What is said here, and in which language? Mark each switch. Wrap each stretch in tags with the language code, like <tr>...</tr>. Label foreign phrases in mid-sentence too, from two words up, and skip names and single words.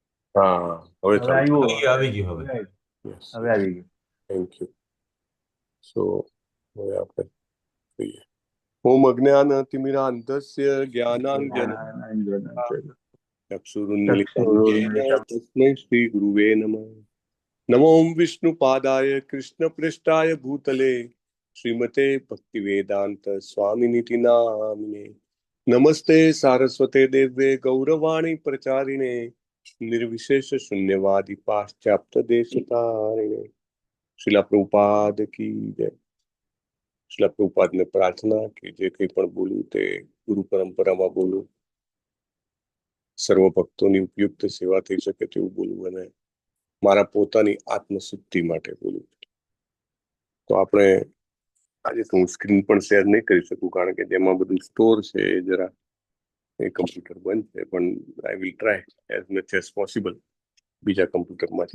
<gu>હા, હવે હવે ચાલુ. આવ્યું. આવી ગયું હવે. યસ, હવે આવી ગયું.</gu> <en>Thank you.</en> <gu>સો હવે આપણે જોઈએ.</gu> <sa>ઓમ અજ્ઞાનતિમિરાન્ધસ્ય જ્ઞાનાંજન ચક્ષુરુન્મિલિतं येन तस्मै श्रीगुरुवे नमः. नमो विष्णुपादाय कृष्णप्रेष्ठाय भूतले श्रीमते भक्तिवेदांत स्वामिनिति नामिने. नमस्ते सारस्वते देव्ये गौरवाणी प्रचारिणे निर्विशेष शून्यवादी पाश्चात्य देशतारिणे.</sa> <hi>शिला प्रभुपाद की जय. शिला प्रभुपाद ने प्रार्थना कि</hi> <gu>जे કંઈ પણ બોલું તે ગુરુ પરંપરામાં બોલું, સર્વ ભક્તોની ઉપયુક્ત સેવા થઈ શકે તેવું બોલવું અને મારા પોતાની આત્મશુદ્ધિ માટે બોલવું. તો આપણે આજે તો હું સ્ક્રીન પણ શેર નહીં કરી શકું કારણ કે જેમાં બધું સ્ટોર છે એ જરા એ કમ્પ્યુટર બંધ છે, પણ</gu> <en>I will try as much as possible</en> <gu>બીજા કમ્પ્યુટરમાંથી.</gu>